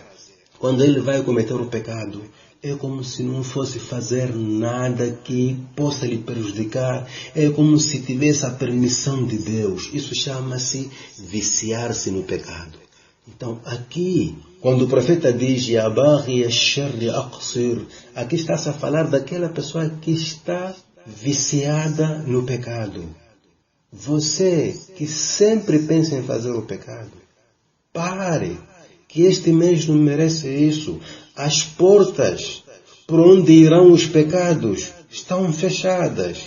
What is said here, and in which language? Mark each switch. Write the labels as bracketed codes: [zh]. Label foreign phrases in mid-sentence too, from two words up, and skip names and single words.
[pt] Quando ele vai cometer o pecado, é como se não fosse fazer nada que possa lhe prejudicar. É como se tivesse a permissão de Deus. Isso chama-se viciar-se no pecado. Então, aqui, quando o profeta diz [ar] يا باغي الشر أقصر, [pt] aqui está-se a falar daquela pessoa que está viciada no pecado. Você que sempre pensa em fazer o pecado, pare, que este mês não merece isso. As portas por onde irão os pecados estão fechadas.